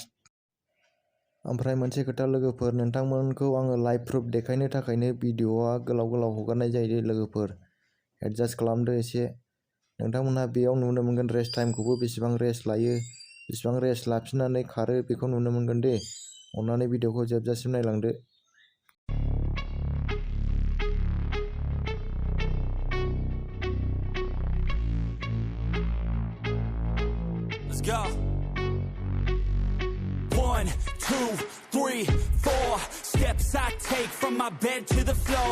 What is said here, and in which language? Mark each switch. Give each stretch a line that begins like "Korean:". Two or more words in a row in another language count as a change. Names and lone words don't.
Bodo: ओमफ्राय मोनसे खोथा लोगोफोर, नोंथांमोनखौ आङो
English: live proof
Bodo: देखायनो थाखायनो भिडिअआ गोलाव गोलाव हगारनाय जायो दे लोगोफोर। एडजास्ट खालामदो एसे। नोंथांमोनहा बेयाव नुनो मोनगोन
English: rest timekhaubo,
Bodo: बेसेबां रेस्ट लायो, बेसेबां रेस्ट लाफिननानै खारो, बेखौ नुनो मोनगोन दे। अन्नानै भिडिअखौ जोबजासिम नायलांदो।
English: Let's go. 1, 2, 3, 4 steps I take from my bed to the floor.